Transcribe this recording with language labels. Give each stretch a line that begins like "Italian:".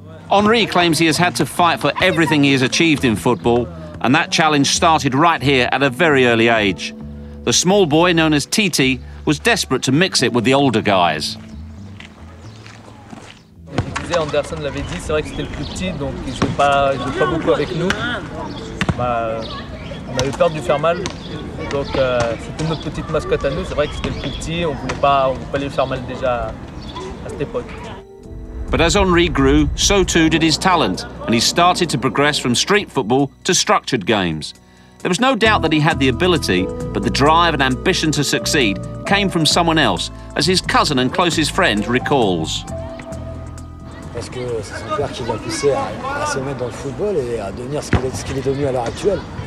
English: Henry claims he has had to fight for everything he has achieved in football, and that challenge started right here at a very early age. The small boy, known as Titi, was desperate to mix it with the older guys.
French: Anderson l'avait dit, c'est vrai que c'était le plus petit, donc il jouait pas beaucoup avec nous. On avait peur de lui faire mal, donc c'était notre petite mascotte à nous. C'est vrai que c'était le plus petit, on voulait pas lui faire mal déjà à cette époque.
English: But as Henry grew, so too did his talent, and he started to progress from street football to structured games. There was no doubt that he had the ability, but the drive and ambition to succeed came from someone else, as his cousin and closest friend recalls.
French: Parce que c'est son père qui l'a poussé à se mettre dans le football et à devenir ce qu'il est devenu à l'heure actuelle.